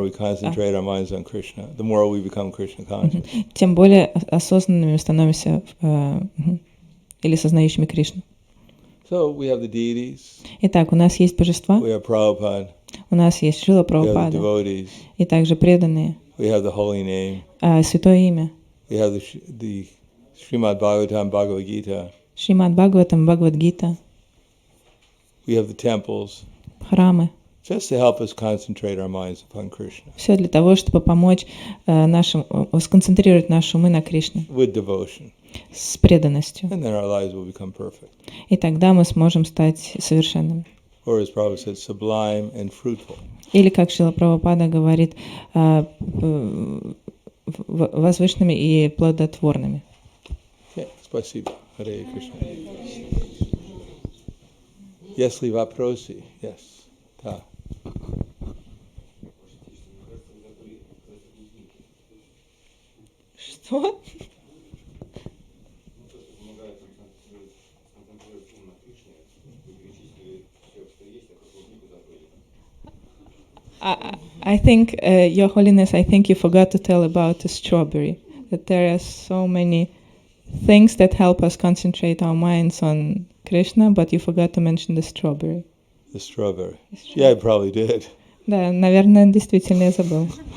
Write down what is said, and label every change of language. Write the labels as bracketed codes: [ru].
[en] we concentrate our minds on Krishna, the more we become Krishna conscious. [ru] Тем более осознанными становимся или сознающими Кришну. [en] So we have the deities. [ru] Итак, у нас есть божества. [en] We have Prabhupada. [ru] У нас есть Шрила Прабхупада. [en] devotees. [ru] И также преданные. [en] We have the holy name. [ru] Святое имя. [en] We have the Srimad Bhagavatam, Bhagavad Gita. [ru] Шримад Бхагаватам, Бхагавад-гита. [en] We have the temples. [ru] Храмы. [en] Just to help us concentrate our minds upon Krishna. [ru] Все для того, чтобы помочь сконцентрировать наши умы на Кришне. [en] With devotion. [ru] С преданностью. [en] And then our lives will become perfect. [ru] И тогда мы сможем стать совершенными. [en] Or as Prabhupada said, sublime and fruitful. [ru] Или, как Шрила Прабхупада говорит, возвышенными и плодотворными. Okay, спасибо. Hare Krishna. Если вопросы, [en] yes. [ru] Да. Что? [en] I think, Your Holiness, I think you forgot to tell about the strawberry. That there are so many things that help us concentrate our minds on Krishna, but you forgot to mention the strawberry. The strawberry. Yeah, I probably did. [ru] Да, наверное, действительно я забыл.